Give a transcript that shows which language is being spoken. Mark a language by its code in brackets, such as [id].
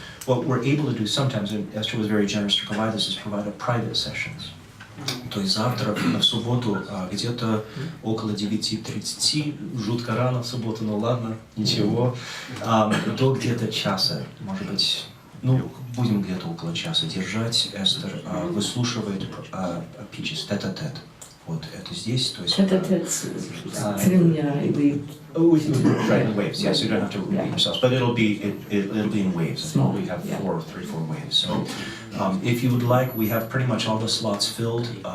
[en] What we're able to do sometimes, and Esther was very generous to provide this, is provide a private sessions. [ru] То есть завтра, в субботу, где-то около 9:30, жутко рано в субботу, но ладно, ничего, до где-то часа, может быть, ну, будем где-то около часа держать. Эстер выслушивает pitches, тет-а-тет. Вот это здесь, то есть... Тет-а-тет с тремя или... [en] Right, in waves, yes, you don't have to repeat yourselves, but it'll be in waves. Small, We have 3-4 waves. So, if you would like, we have pretty much all the slots filled.